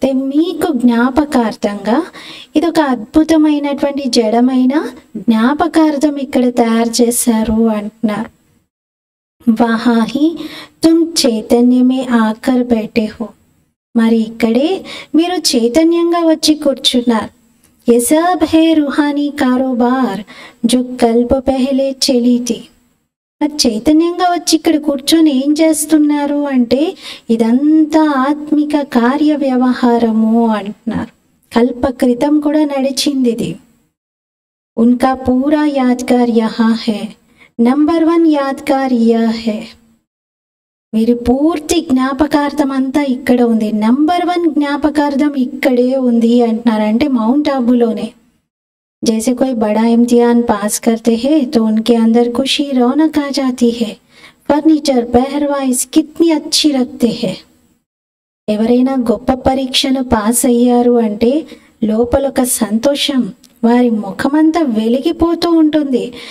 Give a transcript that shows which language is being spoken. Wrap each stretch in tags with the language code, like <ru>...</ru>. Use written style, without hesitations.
<te>మీకు జ్ఞాపకార్థంగా ఇదొక అద్భుతమైనటువంటి జడమైన జ్ఞాపకార్థం ఇక్కడ తయారు చేశారు అంటున్నారు.</te> <hi>వహాహి తుమ్ చైతన్యమే ఆకర్ బైఠే హో.</hi> <te>మరి ఇక్కడే మీరు చైతన్యంగా వచ్చి కూర్చున్నారు.</te> <hi>ये सब है रूहानी कारोबार जो कल्प पहले चली थी.</hi> <te>మరి చైతన్యంగా వచ్చి ఇక్కడ కూర్చొని ఏం చేస్తున్నారు అంటే ఇదంతా ఆత్మిక కార్య వ్యవహారము అంటున్నారు. కల్ప క్రితం కూడా నడిచింది ఇది.</te> <hi>ఉన్కా పూరా యాద్గార్ యహా హై, నంబర్ 1 యాద్గార్ యా హై.</hi> <te>వీరి పూర్తి జ్ఞాపకార్థం అంతా ఇక్కడ ఉంది. నంబర్ 1 జ్ఞాపకార్థం ఇక్కడే ఉంది అంటున్నారు. అంటే మౌంట్ ఆబులోనే.</te> <hi>जैसे कोई बड़ा इम्तिहान पास करते हैं तो उनके अंदर खुशी रौनक आ जाती है. फर्नीचर पहरवाइज कितनी अच्छी रखते हैं.</hi> <te>ఎవరైనా గొప్ప పరీక్షను పాస్ అయ్యారు అంటే లోపల ఒక సంతోషం, వారి ముఖమంతా వెలిగిపోతూ ఉంటుంది.</te>